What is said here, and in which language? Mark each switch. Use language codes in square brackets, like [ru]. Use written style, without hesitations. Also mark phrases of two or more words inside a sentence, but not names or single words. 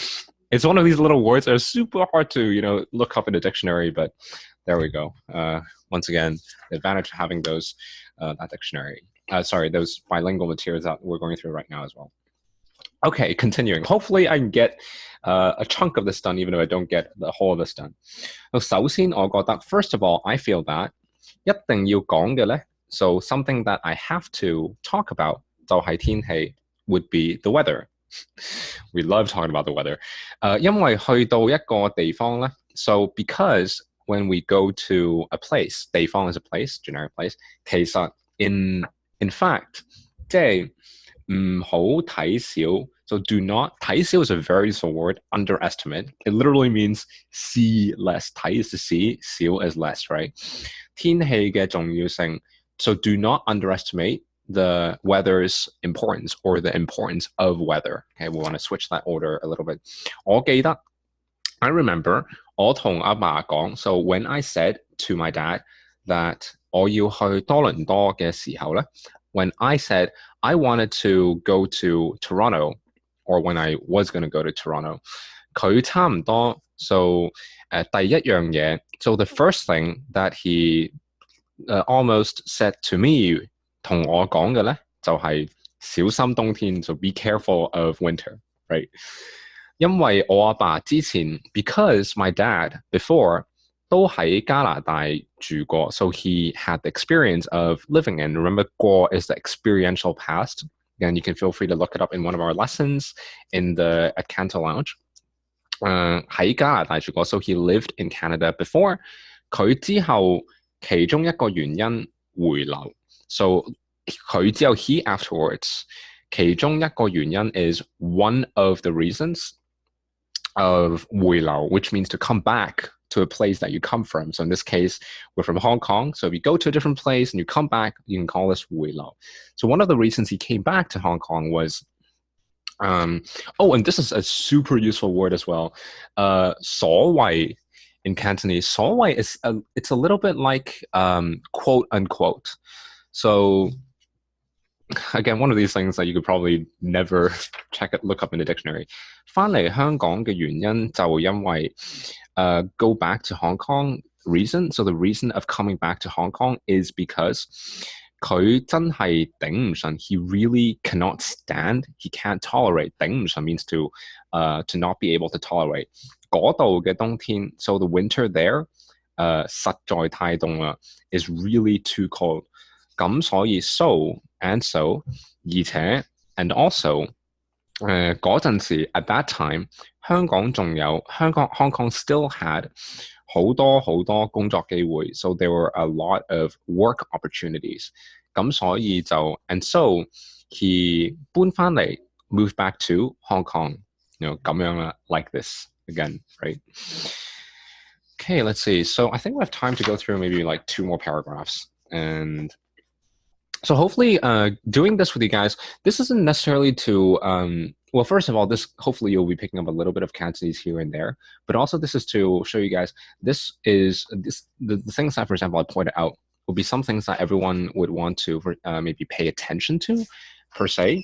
[en] It's one of these little words that are super hard to, look up in a dictionary, but there we go. Once again, the advantage of having those, that dictionary. Those bilingual materials that we're going through right now as well. Okay, continuing. Hopefully I can get a chunk of this done, even if I don't get the whole of this done. [yue] 首先我覺得, [en] first of all, I feel that [yue] 一定要講嘅呢, [en] so something that I have to talk about [yue] 就係天氣 [en] would be the weather. We love talking about the weather. [yue] 因為去到一個地方咧 [en] so because when we go to a place, 地方 is a place, generic place, 其實 in fact [yue] 即係唔好睇小 [en] so do not 睇小 is a very useful word, underestimate. It literally means see less. 睇 is to see, 小 is less, right? [yue] 天氣嘅重要性 [en] so do not underestimate the weather's importance or the importance of weather. Okay, we want to switch that order a little bit. [yue] 我記得 [en] I remember [yue] 我同阿爸講 [en] so when I said to my dad that [yue] 我要去多倫多嘅時候咧 [en] when I said I wanted to go to Toronto or when I was going to go to Toronto [yue] 佢差唔多 [en] so [yue] 第一樣嘢 [en] so the first thing that he almost said to me [yue] 同我講嘅咧就係小心冬天 [en] so be careful of winter, right? [yue] 因為我阿爸之前 [en] because my dad before [yue] 都喺加拿大住過 [en] so he had the experience of living in remember 過 is the experiential past and you can feel free to look it up in one of our lessons in the at Canto Lounge [yue] 喺加拿大住過 [en] so he lived in Canada before [yue] 佢之後其中一個原因回流 [en] so [yue] 佢之後 [en] he afterwards [yue] 其中一個原因 [en] is one of the reasons of 回流 which means to come back to a place that you come from. So in this case, we're from Hong Kong. So if you go to a different place and you come back, you can call this 回流. So one of the reasons he came back to Hong Kong was, oh, and this is a super useful word as well. 所謂 in Cantonese, 所謂 is it's a little bit like quote unquote. So again, one of these things that you could probably never look up in the dictionary. [yue] 返嚟香港嘅原因就因為 [en] go back to Hong Kong reason. So the reason of coming back to Hong Kong is because [yue] 佢真係頂唔順 [en] he really cannot stand, he can't tolerate [yue] 頂唔順 [en] means to not be able to tolerate [yue] 嗰度嘅冬天 [en] so the winter there [yue] 實在太凍啦 [en] is really too cold [yue] 咁所以 [en] so and so 而且 and also [yue] 嗰陣時 [en] at that time [yue] 香港仲有 [en] Hong Kong still had [yue] 好多工作機會 [en] so there were a lot of work opportunities [yue] 咁所以就 [en] and so he [yue] 搬返嚟 [en] moved back to Hong Kong you know 咁樣啦 like this again right okay let's see so I think we have time to go through maybe like 2 more paragraphs and so hopefully doing this with you guys this isn't necessarily to well, first of all, this hopefully you'll be picking up a little bit of Cantonese here and there, but also this is to show you guys this is the things that, for example, I pointed out will be some things that everyone would want to maybe pay attention to, per se.